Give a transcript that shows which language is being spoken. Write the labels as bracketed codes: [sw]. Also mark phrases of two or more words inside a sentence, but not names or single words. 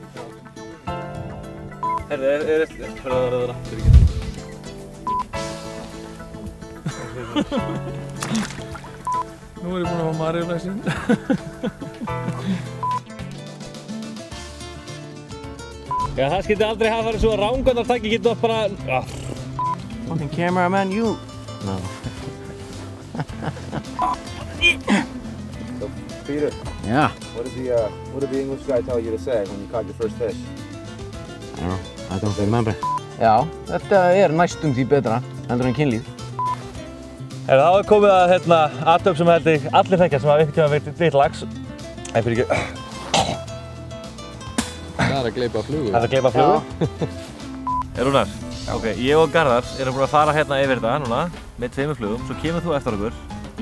[is] Herðu, er þetta aftur ekki? Nú er ég búinn að fá Maríulæsin. Já, það skildi aldrei hafa farið svo að rángandartaki getur bara... [en] Fucking cameraman, you! No. So, Peter. Yeah. What did the English guy tell you to say when you caught your first fish? I don't remember. [is] Já, þetta er næstum því betra heldur en kynlíf. Það er komið að athöfn sem held ég allir þekkja sem hafa einhvern tímann veitt lax. Nei, fyrir ekki. Það er að gleypa flugu. Það er að gleypa flugu. Rúnar, ok, ég og Garðar erum búin að fara hérna yfir þetta núna með 2 flugum, svo kemur þú eftir okkur í